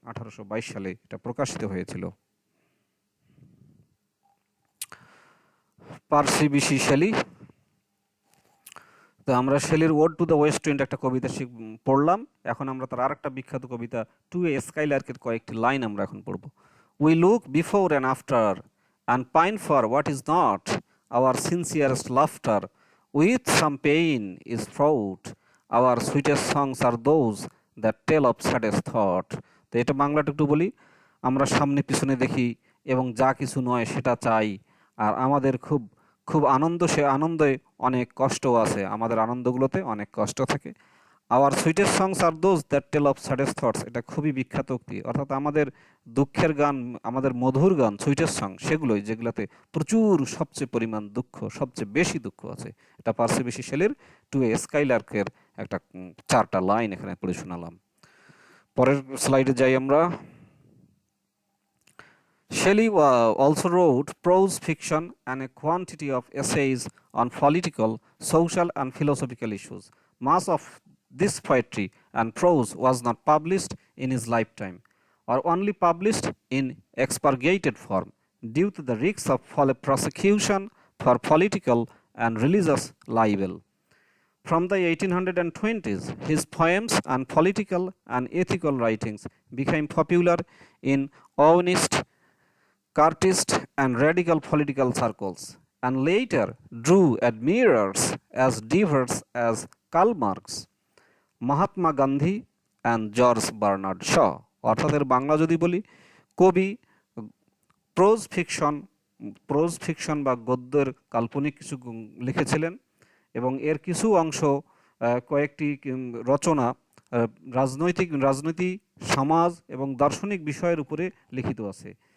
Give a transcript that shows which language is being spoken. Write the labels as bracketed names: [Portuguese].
[Bangla] 1822 সালে এটা প্রকাশিত হয়েছিল। পার্সি বিশি শেলি। তো আমরা শেলির ode to the West wind একটা কবিতা পড়লাম, এখন আমরা তার আরেকটা বিখ্যাত কবিতা টু এ স্কাইলার্কের কয়েকটি লাইন আমরা এখন পড়ব। [English] We look before and after and pine for what is not, our sincerest laughter with some pain is fraught, our sweetest songs are those that tell of saddest thought. [Bangla] তো এটা বাংলাটা একটু বলি, আমরা সামনে পিছনে দেখি এবং যা কিছু নয় সেটা চাই, আর আমাদের খুব খুব আনন্দ, সে আনন্দে অনেক কষ্টও আছে, আমাদের আনন্দগুলোতে অনেক কষ্ট থাকে। [English] our sweetest songs are those that tell of saddest thoughts, [Bangla] এটা খুবই বিখ্যাত উক্তি, অর্থাৎ আমাদের দুঃখের গান, আমাদের মধুর গান, সুইটেস্ট সং সেগুলোই যেগুলোতে প্রচুর সবচেয়ে পরিমাণ দুঃখ, সবচেয়ে বেশি দুঃখ আছে। এটা পার্সি বিশি শেলির টু এ স্কাইলার্কের একটা 4টা লাইন এখানে পড়ে শোনালাম। পরের স্লাইডে যাই আমরা। [English] Shelley also wrote prose fiction and a quantity of essays on political, social, and philosophical issues. Much of this poetry and prose was not published in his lifetime, or only published in expurgated form due to the risks of prosecution for political and religious libel. From the 1820s, his poems and political and ethical writings became popular in Owenist, Chartist, and radical political circles, and later drew admirers as diverse as Karl Marx, Mahatma Gandhi, and George Bernard Shaw. [Bangla] অর্থাৎ এর বাংলা যদি বলি, কবি pros fiction বা গদ্যের কাল্পনিক কিছু লিখেছিলেন, এবং এর কিছু অংশ কয়েকটি রচনা রাজনীতি, সমাজ এবং দার্শনিক বিষয়ের উপরে লিখিত আছে।